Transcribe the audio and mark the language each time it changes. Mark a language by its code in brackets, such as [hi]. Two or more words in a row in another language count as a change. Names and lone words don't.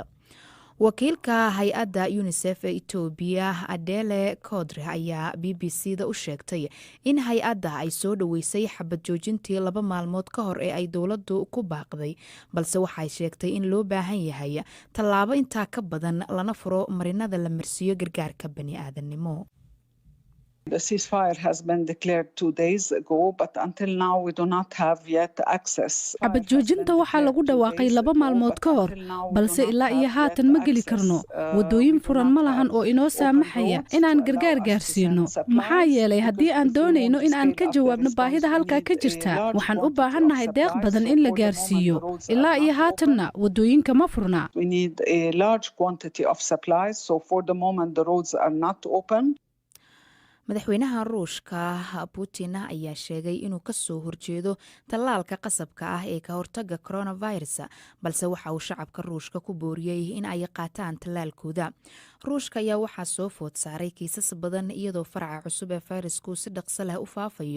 [so] wakiilka hay-adda UNICEF ee Itoobiya Adele Kodre ayaa BBC-da u sheegtay in hay-adda ay soo dhaweysay xabad joojintii 2 maalmood ka hor ee ay dowladdu ku baaqday, balse waxay sheegtay in loo baahan yahay tallaabo intaa ka badan lana furo marinada la marsiiyo gargaarka bani'aadanimo. [en] The ceasefire has been declared 2 days ago, but until now we do not have yet access. [so] xabad joojinta waxaa lagu dhawaaqay 2 maalmood ka hor, balse ilaa iyo haatan ma geli karno. wadooyin furan ma lahan oo inoo saamaxaya inaan gargaar gaarsiino. maxaa yeelay haddii aan doonayno in aan ka jawaabno baahida halkaa ka jirta, waxaan u baahannahay deeq badan in la gaarsiiyo. ilaa iyo haatanna wadooyinka ma furna. [en] We need a large quantity of supplies, so for the moment the roads are not open. [so] madaxweynaha Ruushka Putin ayaa sheegay inuu ka soo horjeedo tallaalka qasabka ah ee ka hortagga coronavirus, balse waxa uu shacabka Ruushka ku booriyay in ay qaataan tallaalkooda. Ruushka ayaa waxaa soo food saaray kiisas badan iyadoo faraca cusub ee fayrasku si dhaqso leh u faafayo.